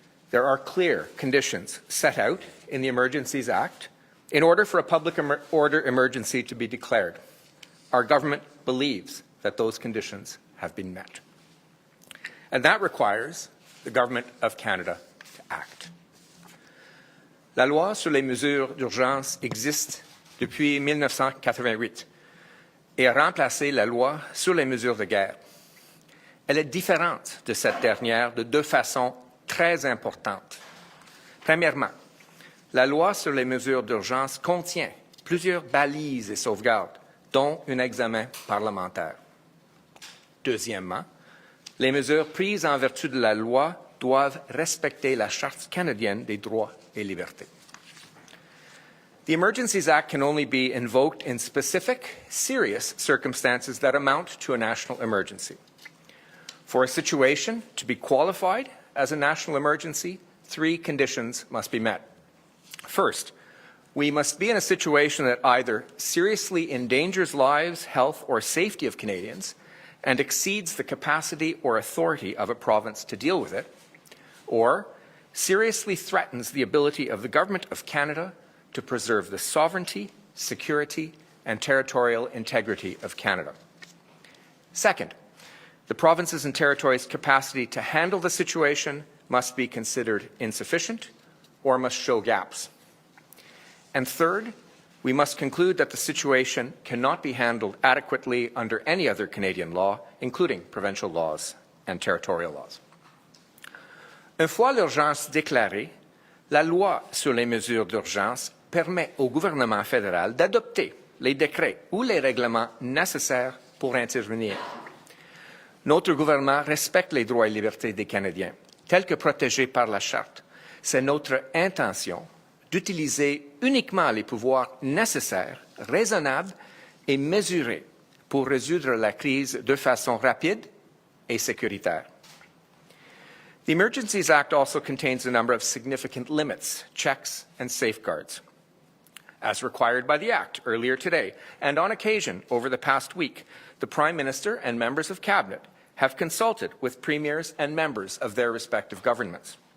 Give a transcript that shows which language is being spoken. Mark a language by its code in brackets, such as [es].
[en] There are clear conditions set out in the Emergencies Act in order for a public order emergency to be declared. Our government believes that those conditions have been met. And that requires the Government of Canada to act. [fr] La loi sur les mesures d'urgence existe depuis 1988 et a remplacé la loi sur les mesures de guerre. Elle est différente de cette dernière de deux façons très importantes. Premièrement, la loi sur les mesures d'urgence contient plusieurs balises et sauvegardes, dont un examen parlementaire. Deuxièmement, les mesures prises en vertu de la loi doivent respecter la Charte canadienne des droits et libertés. [en] The Emergencies Act can only be invoked in specific, serious circumstances that amount to a national emergency. For a situation to be qualified as a national emergency, 3 conditions must be met. First, we must be in a situation that either seriously endangers lives, health, or safety of Canadians and exceeds the capacity or authority of a province to deal with it, or seriously threatens the ability of the Government of Canada to preserve the sovereignty, security, and territorial integrity of Canada. Second, the provinces and territories' capacity to handle the situation must be considered insufficient or must show gaps. And third, we must conclude that the situation cannot be handled adequately under any other Canadian law, including provincial laws and territorial laws. [fr] Une fois l'urgence déclarée, la loi sur les mesures d'urgence permet au gouvernement fédéral d'adopter les décrets ou les règlements nécessaires pour intervenir. Notre gouvernement respecte les droits et libertés des Canadiens, tels que protégés par la Charte. C'est notre intention d'utiliser uniquement les pouvoirs nécessaires, raisonnables et mesurés pour résoudre la crise de façon rapide et sécuritaire. [en] The Emergencies Act also contains a number of significant limits, checks, and safeguards. As required by the Act earlier today, and on occasion over the past week, the Prime Minister and members of Cabinet have consulted with premiers and members of their respective governments.